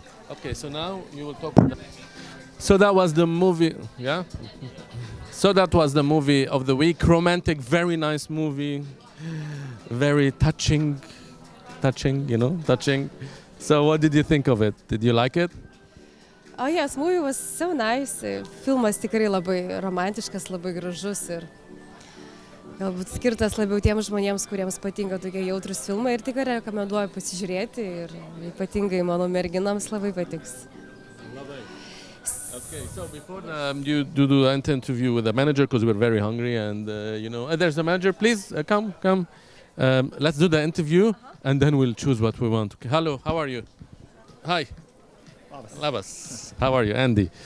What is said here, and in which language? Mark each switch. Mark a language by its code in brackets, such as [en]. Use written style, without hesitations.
[en] Okay, so now you will talk. So that was the movie, yeah? So that was the movie of the week. Romantic, very nice movie. Very touching. Touching. So what did you think of it? Did you like it? Oh yes, movie was so nice. [lt] Filmas tikrai labai romantiškas, labai gražus ir galbūt skirtas labiau tiems žmonėms, kuriems patinka tokie jautrus filmai ir tikrai rekomenduoju pasižiūrėti ir ypatingai mano merginams labai patiks. [en] Okay, so before you do the interview with the manager, because we're very hungry, and there's the manager. Please come. Let's do the interview, and then we'll choose what we want. Okay. Hello, how are you? Hi. Labas. How are you, Andy?